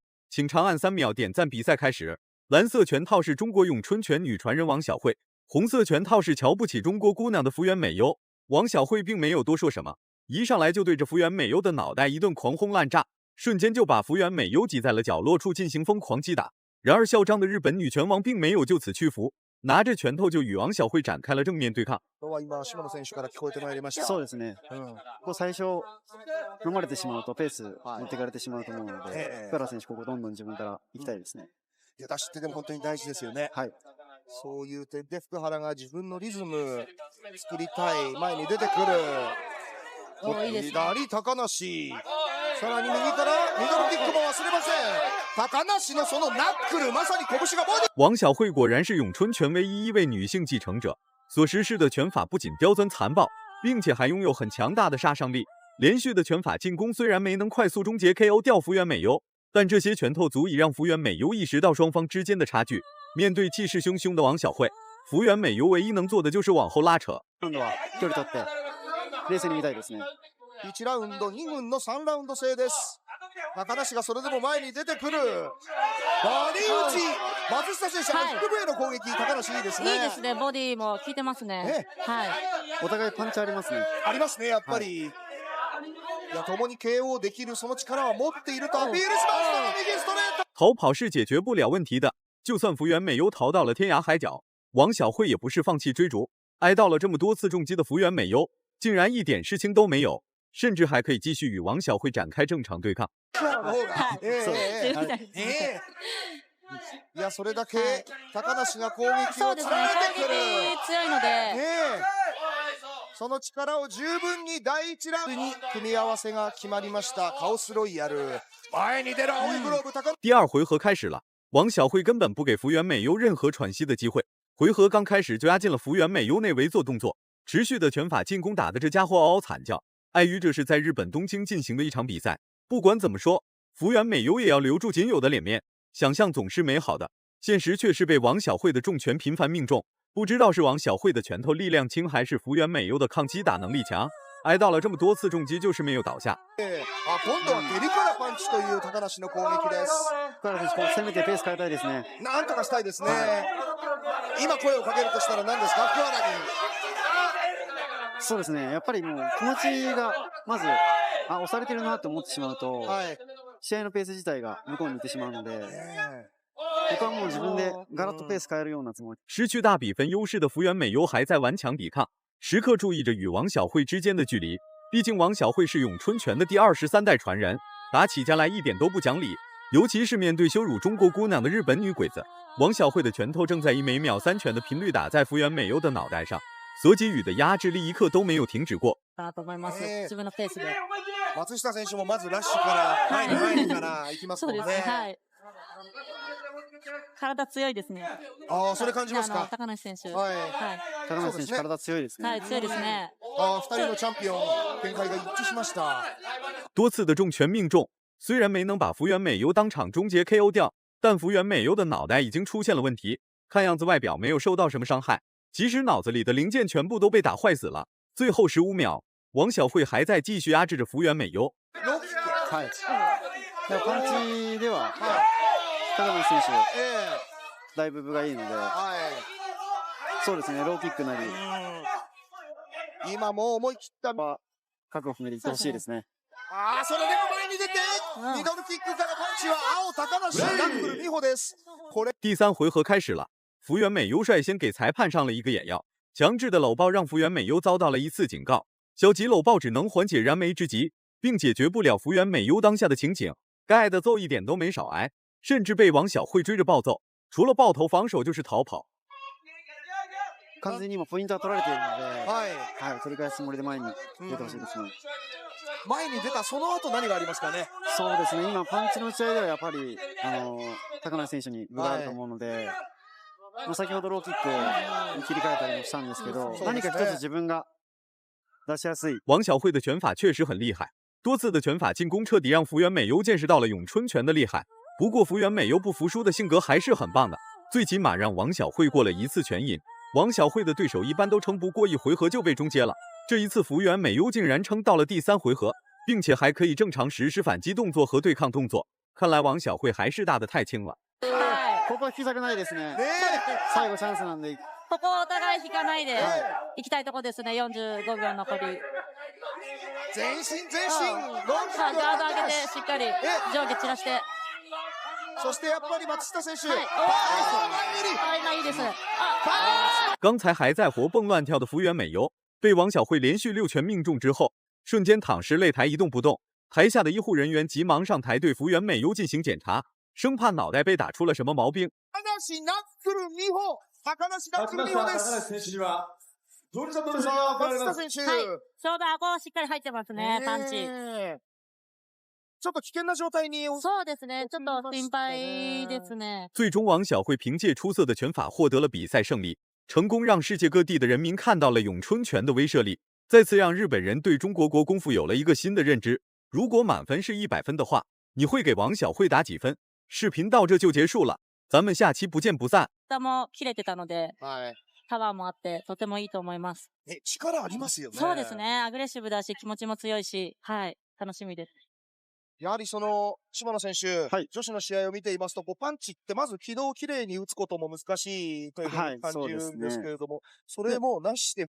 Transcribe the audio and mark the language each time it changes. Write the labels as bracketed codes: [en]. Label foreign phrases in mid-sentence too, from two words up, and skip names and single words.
[zh] 请长按3秒点赞。比赛开始，蓝色拳套是中国咏春拳女传人王晓慧，红色拳套是瞧不起中国姑娘的福原美优。王晓慧并没有多说什么，一上来就对着福原美优的脑袋一顿狂轰滥炸，瞬间就把福原美优挤在了角落处进行疯狂击打。然而嚣张的日本女拳王并没有就此屈服，拿着拳头就与王晓慧展开了正面对抗。 [ja] そうですね。最初飲まれてしまうとペース持っていかれてしまうと思うので、福原選手ここどんどん自分から行きたいですね。出だしってでも本当に大事ですよね。はい。そういう点で福原が自分のリズム作りたい、前に出てくる。左高梨。さらに右からミドルキックも忘れません。高梨のそのナックル、まさに拳がボディ。 [zh] 王晓慧果然是咏春拳唯一一位女性继承者，所实施的拳法不仅刁钻残暴，并且还拥有很强大的杀伤力。连续的拳法进攻虽然没能快速终结 KO 掉福原美优，但这些拳头足以让福原美优意识到双方之间的差距。面对气势汹汹的王晓慧，福原美优唯一能做的就是往后拉扯。 [ja] 今度は距離取って冷静に見たいですね。 1ラウンド、2軍の3ラウンド制です。高梨がそれでも前に出てくる。バディ打ち。松下選手、腹部への攻撃、高梨いいですね。いいですね。ボディも効いてますね。はい。お互いパンチありますね。ありますね、やっぱり。いや、共に KO できるその力は持っているとアピールしました。右ストレート。 [zh] 逃跑是解决不了问题的，就算福原美优逃到了天涯海角，王晓慧也不是放弃追逐。挨到了这么多次重击的福原美优，竟然一点事情都没有。甚至还可以继续与王晓慧展开正常对抗。 [ja] いや、それだけ高梨が攻撃を連ねてくる。強いので。その力を十分に第1ラウンドに組み合わせが決まりました。カオスロイヤル。前に出る青いグローブ高。 [zh] 第2回合开始了，王晓慧根本不给福原美优任何喘息的机会。回合刚开始就压进了福原美优内围做动作，持续的拳法进攻打得这家伙嗷嗷惨叫。碍于这是在日本东京进行的一场比赛，不管怎么说，福原美优也要留住仅有的脸面。想象总是美好的，现实却是被王晓慧的重拳频繁命中。不知道是王晓慧的拳头力量轻，还是福原美优的抗击打能力强，挨到了这么多次重击，就是没有倒下。 [ja] 今度はデリカラパンチという高梨の攻撃です。福原選手、攻めてペース変えたいですね。なんとかしたいですね。今声をかけるとしたら何ですか、福原に。そうですね。やっぱりもう気持ちがまず押されてるなと思ってしまうと、試合のペース自体が向こうに行ってしまうので、僕はもう自分でガラッとペース変えるようなつもり。 [zh] 失去大比分优势的福原美优还在顽强抵抗，时刻注意着与王晓慧之间的距离。毕竟王晓慧是咏春拳的第23代传人，打起架来一点都不讲理，尤其是面对羞辱中国姑娘的日本女鬼子，王晓慧的拳头正在以每秒3拳的频率打在福原美優的脑袋上。所给予的压制力一刻都没有停止过。 [ja] 松下選手もまずラッシュから前にから行きますもんね。体強いですね。ああ、それ感じますか。高梨選手。高梨選手体強いですね。はい、強いですね。 2人のチャンピオン展開が一致しました。 [zh] 多次的重拳命中，虽然没能把福原美优当场终结 KO 掉，但福原美优的脑袋已经出现了问题，看样子外表没有受到什么伤害。即使脑子里的零件全部都被打坏死了。最后15秒，王晓慧还在继续压制着福原美優。 [ja] はい。パンチでは高梨選手、だいぶ分がいいので、そうですね。ローキックなり、今も思い切った覚悟決めていってほしいですね。それでも前に出て、ミドルキックからパンチは青高梨、ナックル美穂です。 [zh] 第3回合开始了。福原美优率先给裁判上了一个眼药， 强制的搂抱让福原美优遭到了一次警告。小吉搂抱只能缓解燃眉之急，并解决不了福原美优当下的情景，该的揍一点都没少挨，甚至被王小慧追着暴揍，除了抱头防守就是逃跑。 [ja] 完全に今ポイントは取られているので、取り返すつもりで前に出てほしいですね。前に出たその後何がありますかね。そうですね。今パンチの打ち合いではやっぱり高梨選手に分があると思うので、先ほどローキックに切り替えたりもしたんですけど、何か一つ自分が出しやすい。 [zh] 王小慧的拳法确实很厉害，多次的拳法进攻彻底让福原美优见识到了咏春拳的厉害。不过福原美优不服输的性格还是很棒的，最起码让王小慧过了一次拳瘾。王小慧的对手一般都撑不过一回合就被终结了，这一次福原美优竟然撑到了第3回合，并且还可以正常实施反击动作和对抗动作。看来王小慧还是大的太轻了。 [ja] ここは引き下げないですね。最後チャンスなんで。ここお互い引かないで行きたいとこですね。45秒残り。前進前進。ガード上げてしっかり上下散らして。そしてやっぱり松下選手。今いいです。 [zh] 刚才还在活蹦乱跳的福原美优，被王小慧连续6拳命中之后，瞬间躺尸擂台一动不动。台下的医护人员急忙上台对福原美优进行检查，生怕脑袋被打出了什么毛病。 [ja] 高梨ナックル美穂、高梨ナックル美穂です。松下選手。ちょうど顎しっかり入ってますね、パンチ。ちょっと危険な状態に。そうですね、ちょっと心配ですね。 [zh] 最终，王小慧凭借出色的拳法获得了比赛胜利，成功让世界各地的人民看到了咏春拳的威慑力，再次让日本人对中国国功夫有了一个新的认知。如果满分是100分的话，你会给王小慧打几分？视频到这就结束了，咱们下期不见不散。 [ja] 下も切れてたので、パワーもあってとてもいいと思います。力ありますよね。そうですね、アグレッシブだし気持ちも強いし、楽しみです。やはりその島野選手、女子の試合を見ていますと、パンチってまず軌道をきれいに打つことも難しいというふうに感じるんですけれども、それもなしで